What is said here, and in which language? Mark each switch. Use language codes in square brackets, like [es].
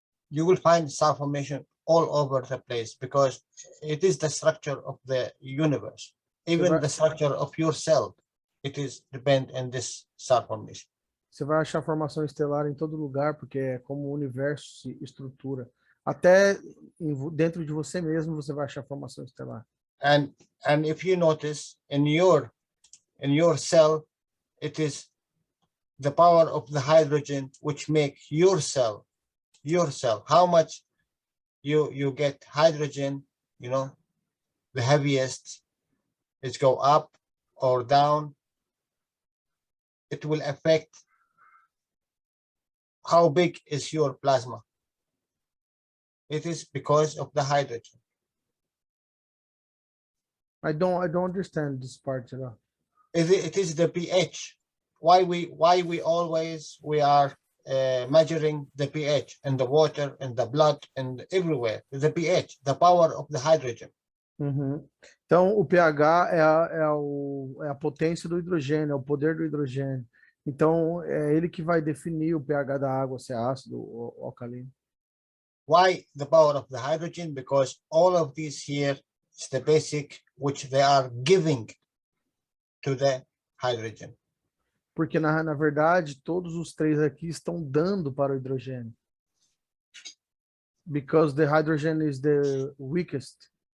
[en] You will find star formation all over the place because it is the structure of the universe. Even the structure of your cell, it is depend on this star formation. [pt] Você vai achar formação estelar em todo lugar, porque é como o universo se estrutura. Até dentro de você mesmo você vai achar formação estelar. [en] And if you notice in your cell, it is the power of the hydrogen which make your cell. How much you get hydrogen, you know, the heaviest, it go up or down. It will affect how big is your plasma. It is because of the hydrogen. I don't understand this part at all. It is the pH. Why we always are measuring the pH in the water, in the blood, and everywhere. The pH, the power of the hydrogen. Uhum. [pt] Então, o pH é a potência do hidrogênio, é o poder do hidrogênio. Então, é ele que vai definir o pH da água, se é ácido ou alcalino. [en] Why the power of the hydrogen? Because all of these here is the basic which they are giving to the hydrogen. [pt] Porque, na verdade, todos os três aqui estão dando para o hidrogênio. [en] Because the hydrogen is the weakest.